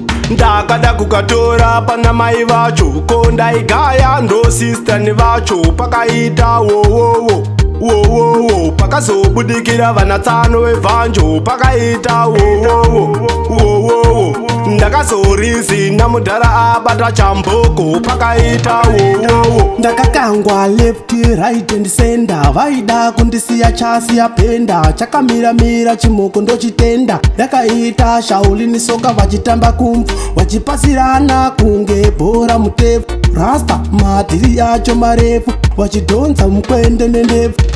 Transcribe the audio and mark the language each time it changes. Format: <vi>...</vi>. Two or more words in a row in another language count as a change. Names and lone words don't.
<sn>Ndakada kukatora pana mai vacho, ko ndaigaya ndo sister ni vacho, pakaita wo, wo, wo, wo, wo, wo. Pakazobudikira vana tano vevhanjo, pakaita wo, wo, wo, wo, wo, wo. Ndakazorizi namudhara abata chamboko, pakaita wo, wo, wo.</sn> <en>Ndakakangwa left, right and center,</en> <sn>vaida kundisiya chasi yapenda, chakamira-mira chimoko ndochitenda, yakaita shauli nisoka vachitamba kumfu, vachipasirana kunge bhora mutefu, rasta madhiri acho marefu, vachidhonza mukwende nendefu.</sn>